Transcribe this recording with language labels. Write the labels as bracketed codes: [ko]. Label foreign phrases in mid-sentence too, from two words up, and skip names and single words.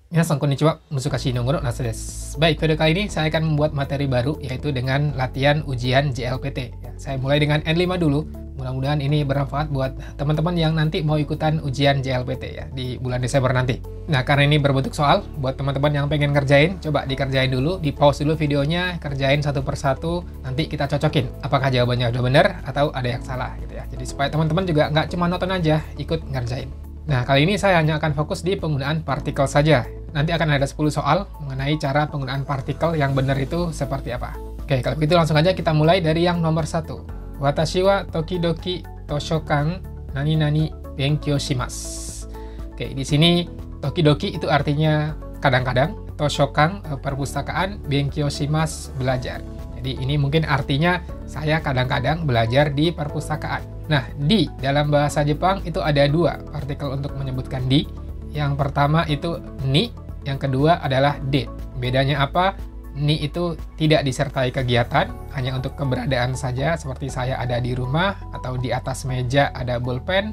[ja] Minasan konnichiwa, Musukashi no Goro Nasu desu. [id] Baik, video kali ini saya akan membuat materi baru, yaitu dengan latihan ujian JLPT. Ya, saya mulai dengan N5 dulu. Mudah-mudahan ini bermanfaat buat teman-teman yang nanti mau ikutan ujian JLPT ya di bulan Desember nanti. Nah, karena ini berbentuk soal, buat teman-teman yang pengen ngerjain, coba dikerjain dulu, di pause dulu videonya, kerjain satu persatu, nanti kita cocokin apakah jawabannya udah benar atau ada yang salah gitu ya. Jadi supaya teman-teman juga nggak cuma nonton aja, ikut ngerjain. Nah, kali ini saya hanya akan fokus di penggunaan partikel saja. Nanti akan ada 10 soal mengenai cara penggunaan partikel yang benar itu seperti apa. Oke, kalau begitu langsung aja kita mulai dari yang nomor 1. [ja] Watashi wa tokidoki toshokan nani nani benkyou shimasu. [id] Oke, di sini tokidoki itu artinya kadang-kadang, toshokan perpustakaan, [ja] benkyou shimasu [id] belajar. Jadi ini mungkin artinya saya kadang-kadang belajar di perpustakaan. Nah, di dalam bahasa Jepang itu ada dua partikel untuk menyebutkan di. Yang pertama itu ni, yang kedua adalah de. Bedanya apa? Ni itu tidak disertai kegiatan, hanya untuk keberadaan saja, seperti saya ada di rumah atau di atas meja ada pulpen.